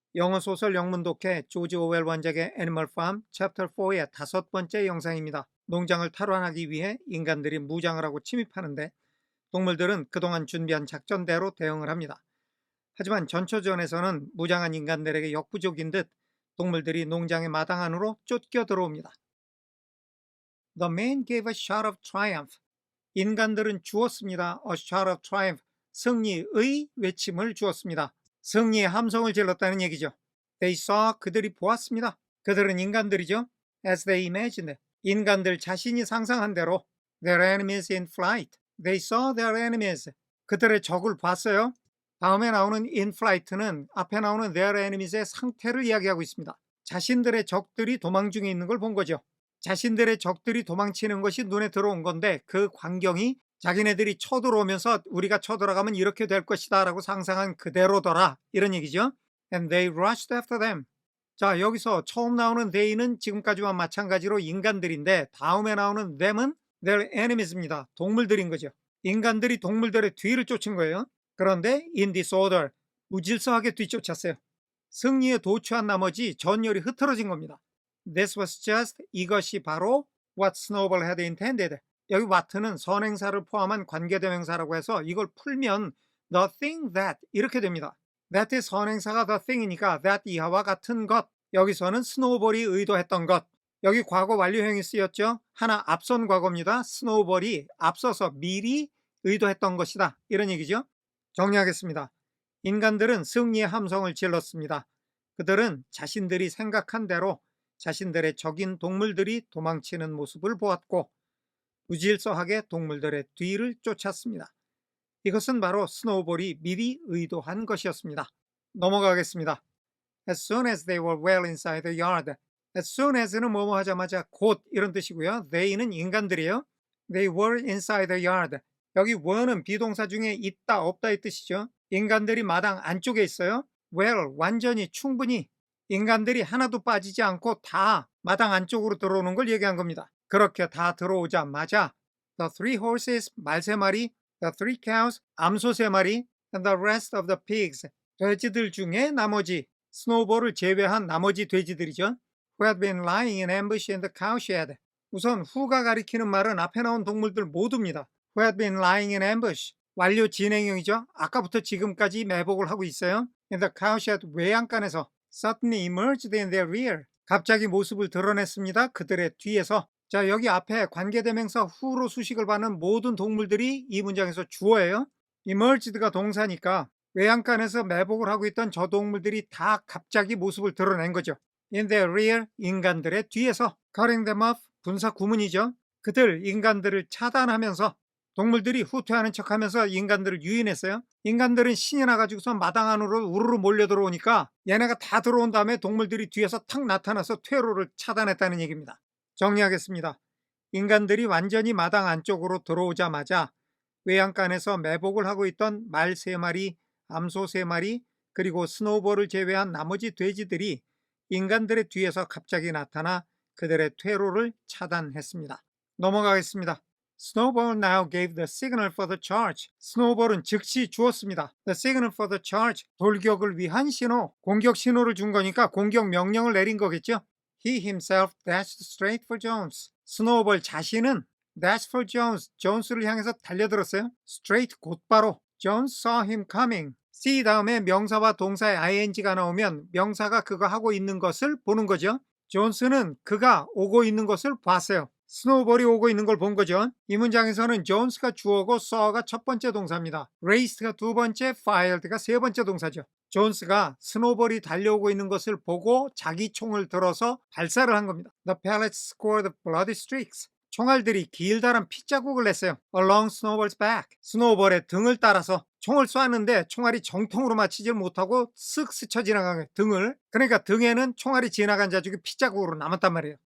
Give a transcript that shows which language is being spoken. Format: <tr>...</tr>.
<ko>영어 소설 영문 독해 조지 오웰 원작의 애니멀 팜 챕터 4의 5번째 영상입니다. 농장을 탈환하기 위해 인간들이 무장을 하고 침입하는데 동물들은 그동안 준비한 작전대로 대응을 합니다. 하지만 전초전에서는 무장한 인간들에게 역부족인 듯 동물들이 농장의 마당 안으로 쫓겨 들어옵니다.</ko> <en>The man gave a shout of triumph.</en> <ko>인간들은 주었습니다.</ko> <en>A shout of triumph.</en> <ko>승리의 외침을 주었습니다. 승리의 함성을 질렀다는 얘기죠.</ko> <en>They saw.</en> <ko>그들이 보았습니다. 그들은 인간들이죠.</ko> <en>As they imagined.</en> <ko>인간들 자신이 상상한 대로</ko> <en>their enemies in flight. They saw their enemies.</en> <ko>그들의 적을 봤어요. 다음에 나오는</ko> <en>in flight</en> <ko>는 앞에 나오는</ko> <en>their enemies</en> <ko>의 상태를 이야기하고 있습니다. 자신들의 적들이 도망 중에 있는 걸 본 거죠. 자신들의 적들이 도망치는 것이 눈에 들어온 건데 그 광경이 자기네들이 쳐들어오면서 우리가 쳐들어가면 이렇게 될 것이다 라고 상상한 그대로더라, 이런 얘기죠.</ko> <en>And they rushed after them.</en> <ko>자, 여기서 처음 나오는 they는 지금까지와 마찬가지로 인간들인데 다음에 나오는 them은 their enemies입니다. 동물들인 거죠. 인간들이 동물들의 뒤를 쫓은 거예요. 그런데</ko> <en>in disorder,</en> <ko>무질서하게 뒤쫓았어요. 승리에 도취한 나머지 전열이 흐트러진 겁니다.</ko> <en>This was just,</en> <ko>이것이 바로</ko> <en>what Snowball had intended.</en> <ko>여기 what는 선행사를 포함한 관계대명사라고 해서 이걸 풀면</ko> <en>the thing that</en> <ko>이렇게 됩니다. that의 선행사가 the thing이니까 that 이하와 같은 것. 여기서는 스노우볼이 의도했던 것. 여기 과거 완료형이 쓰였죠. 하나 앞선 과거입니다. 스노우볼이 앞서서 미리 의도했던 것이다, 이런 얘기죠. 정리하겠습니다. 인간들은 승리의 함성을 질렀습니다. 그들은 자신들이 생각한 대로 자신들의 적인 동물들이 도망치는 모습을 보았고 무질서하게 동물들의 뒤를 쫓았습니다. 이것은 바로 스노우볼이 미리 의도한 것이었습니다. 넘어가겠습니다.</ko> <en>As soon as they were well inside the yard. As soon as</en> <ko>는 뭐뭐 하자마자 곧 이런 뜻이고요. they는 인간들이에요.</ko> <en>They were inside the yard.</en> <ko>여기 were는 비동사 중에 있다 없다의 뜻이죠. 인간들이 마당 안쪽에 있어요. well, 완전히 충분히 인간들이 하나도 빠지지 않고 다 마당 안쪽으로 들어오는 걸 얘기한 겁니다. 그렇게 다 들어오자마자</ko> <en>the three horses,</en> <ko>말 3마리,</ko> <en>the three cows,</en> <ko>암소 3마리,</ko> <en>and the rest of the pigs,</en> <ko>돼지들 중에 나머지, 스노우볼을 제외한 나머지 돼지들이죠.</ko> <en>who had been lying in ambush in the cowshed.</en> <ko>우선 who가 가리키는 말은 앞에 나온 동물들 모두입니다.</ko> <en>who had been lying in ambush.</en> <ko>완료 진행형이죠. 아까부터 지금까지 매복을 하고 있어요.</ko> <en>in the cowshed,</en> <ko>외양간에서</ko> <en>suddenly emerged in their rear.</en> <ko>갑자기 모습을 드러냈습니다. 그들의 뒤에서. 자, 여기 앞에 관계대명사 who로 수식을 받는 모든 동물들이 이 문장에서 주어예요. emerged가 동사니까 외양간에서 매복을 하고 있던 저 동물들이 다 갑자기 모습을 드러낸 거죠.</ko> <en>in their rear,</en> <ko>인간들의 뒤에서.</ko> <en>cutting them off,</en> <ko>분사 구문이죠. 그들, 인간들을 차단하면서 동물들이 후퇴하는 척하면서 인간들을 유인했어요. 인간들은 신이 나가지고서 마당 안으로 우르르 몰려 들어오니까 얘네가 다 들어온 다음에 동물들이 뒤에서 탁 나타나서 퇴로를 차단했다는 얘기입니다. 정리하겠습니다. 인간들이 완전히 마당 안쪽으로 들어오자마자 외양간에서 매복을 하고 있던 말 3마리, 암소 3마리, 그리고 스노우볼을 제외한 나머지 돼지들이 인간들의 뒤에서 갑자기 나타나 그들의 퇴로를 차단했습니다. 넘어가겠습니다.</ko> <en>Snowball now gave the signal for the charge.</en> <ko>스노우볼은 즉시 주었습니다.</ko> <en>The signal for the charge.</en> <ko>돌격을 위한 신호. 공격 신호를 준 거니까 공격 명령을 내린 거겠죠.</ko> <en>He himself dashed straight for Jones.</en> <ko>스노우볼 자신은</ko> <en>dash for Jones.</en> <ko>존스를 향해서 달려들었어요. Straight 곧바로.</ko> <en>Jones saw him coming.</en> <ko>see 다음에 명사와 동사의 ing가 나오면 명사가 그거 하고 있는 것을 보는 거죠. 존스는 그가 오고 있는 것을 봤어요. 스노우볼이 오고 있는 걸 본 거죠. 이 문장에서는 존스가 주어고 saw가 첫 번째 동사입니다. raced가 두 번째, fired가 세 번째 동사죠. 존스가 스노우볼이 달려오고 있는 것을 보고 자기 총을 들어서 발사를 한 겁니다.</ko> <en>The pellets scored bloody streaks.</en> <ko>총알들이 길다란 핏자국을 냈어요.</ko> <en>Along Snowball's back.</en> <ko>스노우볼의 등을 따라서 총을 쐈는데 총알이 정통으로 맞히지 못하고 쓱 스쳐 지나간 거예요. 등을. 그러니까 등에는 총알이 지나간 자국이 핏자국으로 남았단 말이에요.</ko>